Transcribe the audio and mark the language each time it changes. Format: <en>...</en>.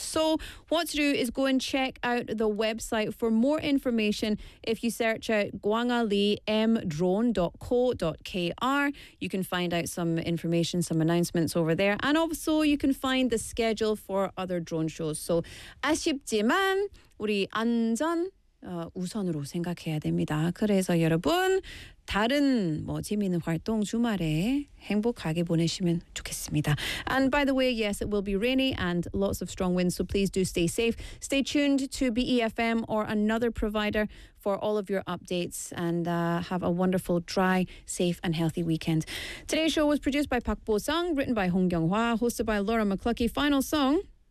<en>So what to do is go and check out the website for more information. If you search out gwangallimdrone.co.kr, you can find out some information, some announcements over there. And also you can find the schedule for other drone shows.</en> <ko>So 아쉽지만 우리 안전 우선으로 생각해야 됩니다. 그래서 여러분 다른 뭐 재미있는 활동 주말에 행복하게 보내시면 좋겠습니다.</ko> <en>And by the way, yes, it will be rainy and lots of strong winds, so please do stay safe. Stay tuned to BEFM or another provider for all of your updates and have a wonderful, dry, safe and healthy weekend. Today's show was produced by Park Bo-sung, written by Hong Kyung-hwa, hosted by Laura McClucky. Final song.</en>